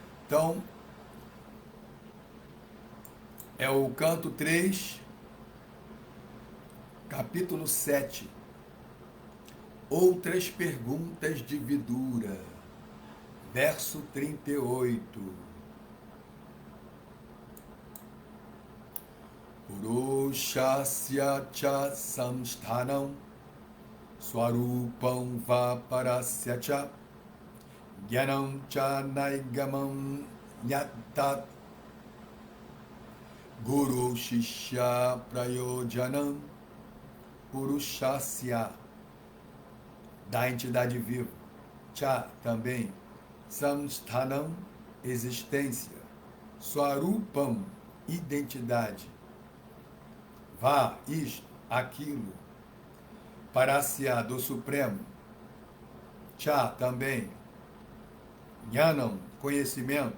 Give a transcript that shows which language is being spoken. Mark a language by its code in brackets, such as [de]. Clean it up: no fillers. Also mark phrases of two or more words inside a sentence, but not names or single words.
[pt] Então, é o canto 3, capítulo 7. Outras perguntas de Vidura, verso 38. [sa] पुरुषस्य च संस्थानं स्वरूपं वापरस्य च ज्ञानं च नैगमं न्यतत् गुरु शिष्य प्रयोजनं पुरुषस्य, [pt] da entidade viva, cha também, samsthanam, existência, swarupam, identidade, va, isto, aquilo, parasya, do Supremo, cha também, Jnanam, conhecimento.